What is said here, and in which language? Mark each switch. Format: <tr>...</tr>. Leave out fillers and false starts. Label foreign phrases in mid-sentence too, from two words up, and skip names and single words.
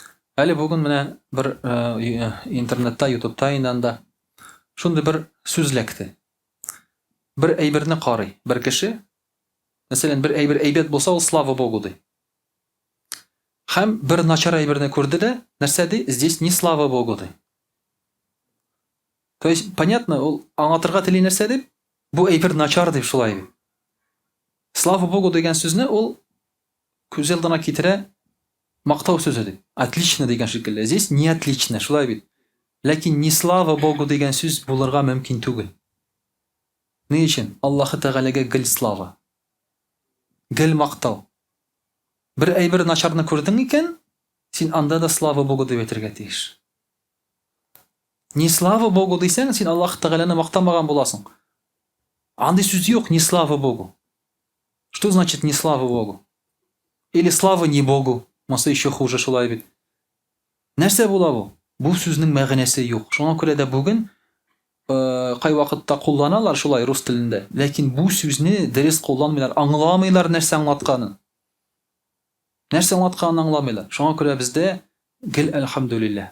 <tt>Әле бүген менә бер интернетта, YouTube'та инде шундый бер сүз эләкте. Бер әйберне карый, бер кеше, мәсәлән, бер әйбер әйбәт булса, ул</tt> <ru>слава Богу</ru> <tt>ди. Һәм бер начар әйберне күрде дә, нәрсә ди?</tt> <ru>Здесь не слава Богу ди. То есть, понятно,</ru> <tt>ул аңлатырга тели нәрсә дип? Бу әйбер начар дип шулай бит.</tt> <ru>Слава Богу</ru> <tt>дигән сүзне ул күз алдына китерә мактау сүзе дип. Отлично дигән шикелле.</tt> <ru>Здесь не отлично,</ru> <tt>шулай бит. Ләкин</tt> <ru>не слава Богу</ru> <tt>дигән сүз булырга мөмкин түгел. Ни өчен? Аллаһы Тәгаләгә гел слава. Гел мактау. Бер әйбер начарны күрдең икән, син анда да</tt> <ru>слава Богу</ru> <tt>дип әйтергә тиеш.</tt> <ru>Не слава Богу</ru> <tt>дисәң, син Аллаһ Тәгаләне мактамаган буласың. Андый сүз юк,</tt> <ru>не слава Богу. Что значит не слава Богу? Или слава не Богу? Маса еще хуже</ru> <tt>шулай бит. Нәрсә була бу? Бу сүзнең мәгънәсе юк. Шуңа күрә дә бүген кай вакытта кулланалар шулай рус телендә. Ләкин бу сүзне дөрес кулланмыйлар, аңламыйлар нәрсә аңлатканын. Нәрсә аңлатканын аңламыйлар. Шуңа күрә бездә гел әлхәмдүлилләh.</tt>